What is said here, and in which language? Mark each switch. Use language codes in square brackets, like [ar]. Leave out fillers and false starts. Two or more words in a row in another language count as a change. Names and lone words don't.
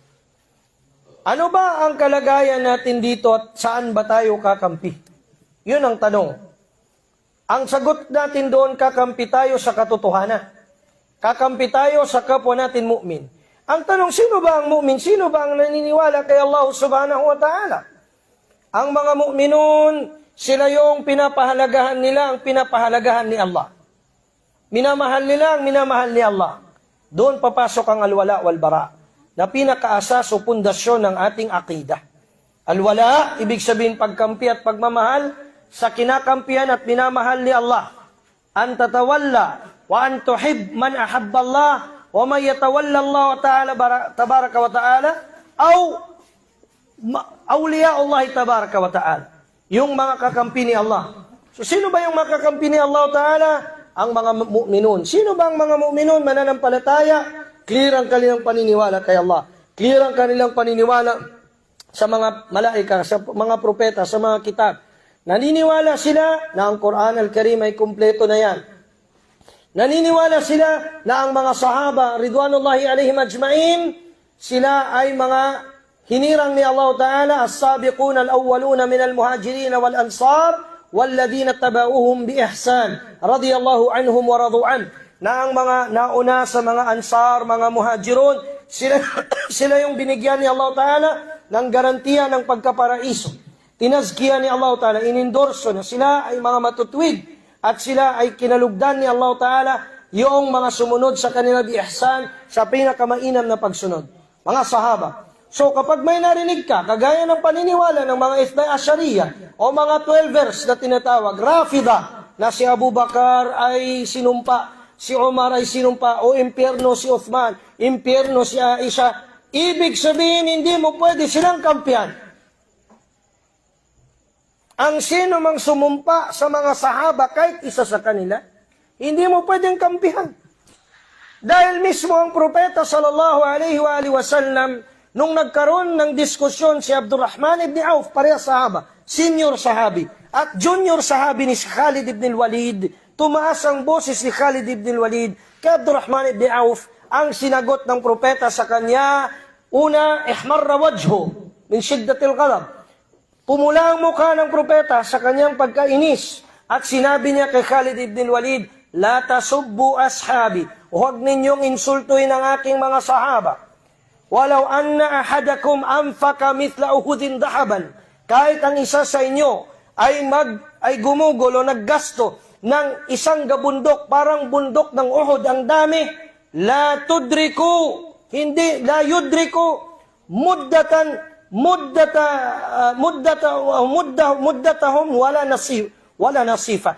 [tl] Ano ba ang kalagayan natin dito at saan ba tayo kakampi? Yun ang tanong. Ang sagot natin doon, kakampi tayo sa katotohanan. Kakampi tayo sa kapwa natin mu'min. Ang tanong, sino ba ang mu'min? Sino ba ang naniniwala kay Allah [ar] سبحانه وتعالى? [tl] Ang mga mu'minun, sila yung pinapahalagahan nila, ang pinapahalagahan ni Allah. Minamahal nila ang minamahal ni Allah. Doon papasok ang [ar] الولاء والبراء, [tl] na pinakaasas o pundasyon ng ating akidah. Alwala, ibig sabihin pagkampi at pagmamahal sa kinakampihan at minamahal ni Allah. [ar] أن تتولى وأن تحب من أحب الله ومن يتولى الله تعالى تبارك وتعالى أو أولياء الله تبارك وتعالى. [tl] Yung mga kakampi ni Allah. So sino ba yung mga kakampi ni Allah ta'ala? Ang mga mu'minun. Sino ba ang mga mu'minun? Mananampalataya, clear ang kanilang paniniwala kay Allah. Clear ang kanilang paniniwala sa mga malaika, sa mga propeta, sa mga kitab. Naniniwala sila na ang Quran al-Karim ay kumpleto na yan. Naniniwala sila na ang mga sahaba, [ar] رضوان الله عليهم أجمعين, [tl] sila ay mga hinirang ni Allah Ta'ala, [ar] السابقون الأولون من المهاجرين والأنصار, وَالَّذِينَ تَبَعُوهُمْ بِإِحْسَانٍ رَضِيَ اللَّهُ عَنْهُمْ وَرَضُوا عَنْهُ. [tl] Na ang mga nauna sa mga ansar, mga muhajirun, sila yung binigyan ni Allah Ta'ala ng garantiya ng pagkaparaiso. Tinazkiya ni Allah Ta'ala, inendorso na sila ay mga matutwid at sila ay kinalugdan ni Allah Ta'ala yung mga sumunod sa kanila bi-ihsan sa pinakamainam na pagsunod. Mga sahaba. So kapag may narinig ka, kagaya ng paniniwala ng mga Ithna Asyariya o mga 12ers na tinatawag, Rafida, na si Abu Bakar ay sinumpa, si Umar ay sinumpa, o impyerno si Uthman, impyerno si Aisha, ibig sabihin hindi mo pwede silang kampihan. Ang sino mang sumumpa sa mga sahaba, kahit isa sa kanila, hindi mo pwedeng kampihan. Dahil mismo ang propeta [ar] صلى الله عليه وسلم, [tl] nung nagkaroon ng diskusyon si Abdurrahman ibn Auf, pareha sahaba, senior sahabi, at junior sahabi ni Khalid ibn Walid, tumaas ang boses ni Khalid ibn Walid kay Abdurrahman ibn Auf. Ang sinagot ng propeta sa kanya, una, [ar] احمر وجهه من شدة الغضب. [tl] Pumula ang mukha ng propeta sa kanyang pagkainis at sinabi niya kay Khalid ibn Walid, [ar] لا تسبوا أصحابي, [tl] huwag ninyong insultuin ang aking mga sahaba. [ar] ولو أن أحدكم أنفق مثل أحد ذهبا. [tl] Kahit ang isa sa inyo ay gumugol o naggasto ng isang gabundok, parang bundok ng Uhud, ang dami, [ar] لا يدرك مدهم ولا نصيفه.